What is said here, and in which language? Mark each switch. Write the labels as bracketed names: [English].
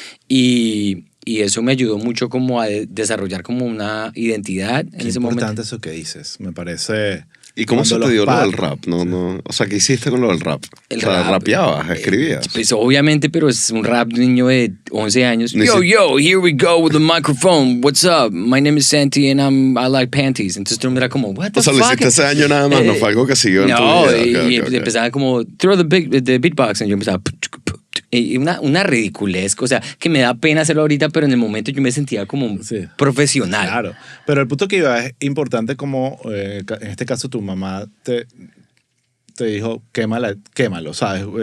[Spanish] Y eso me ayudó mucho como a desarrollar como una identidad en ese momento. Qué importante eso que dices, me parece... ¿Y cómo se te dio lo del rap? O sea, ¿qué hiciste con lo del rap? ¿Rapeabas? ¿Escribías? Pues obviamente, pero es un rap de un niño de 11 años. [English] Yo, here we go with the microphone. What's up? My name is Santi and I like panties. [Spanish] Entonces todo el mundo era como, [English] what the fuck? [Spanish] O sea, lo hiciste ese año nada más, no fue algo que siguió en tu vida. Y empezaba como, [English] throw the beatbox. [Spanish] Y yo empezaba... Y una ridiculez, o sea, que me da pena hacerlo ahorita, pero en el momento yo me sentía como profesional. Claro, pero el punto que iba es importante como, en este caso tu mamá te dijo, quémalo, ¿sabes?